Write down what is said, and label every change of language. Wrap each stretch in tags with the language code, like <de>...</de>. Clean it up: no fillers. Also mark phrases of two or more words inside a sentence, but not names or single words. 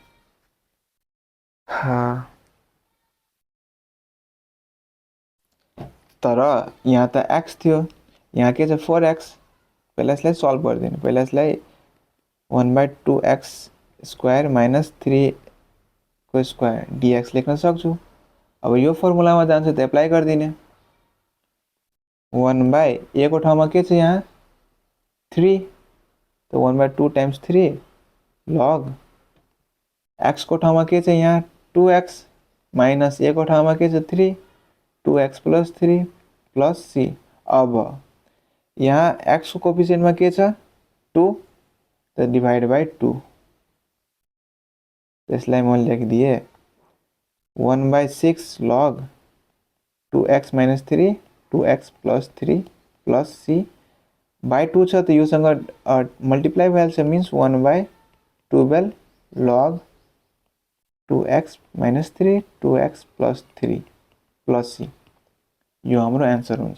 <ne>तर यहाँ त एक्स थियो, यहाँ के छ 4x। पहिला यसलाई सल्भ गरिदिनु, पहिला यसलाई 1/2x</ne> <en>square minus</en> <ne>3 को स्क्वायर डिएक्स लेख्न सक्छु। अब यो फर्मुलामा जान्छ त एप्लाई गरिदिने, 1/a को ठाउँमा के छ यहाँ 3, तो 1/2 टाइम्स 3 लग x को ठाउँमा के छ यहाँ 2x माइनस a को ठाउँमा के छ 3, 2x प्लस 3 प्लस c। अब यहाँ x को कोफिसिएन्टमा के छ 2, तो</ne> <en>divide by</en> <ne>2, त्यसलाई म लेखिदिए 1/6 लग 2x माइनस 3 2x प्लस 3 प्लस c बाई 2 छ, तो योसँग मल्टिप्लाई भइहाल्छ, मिन्स 1/12 लग 2x माइनस 3 2x प्लस 3 प्लस c, यो हाम्रो एन्सर हुन्छ।</ne>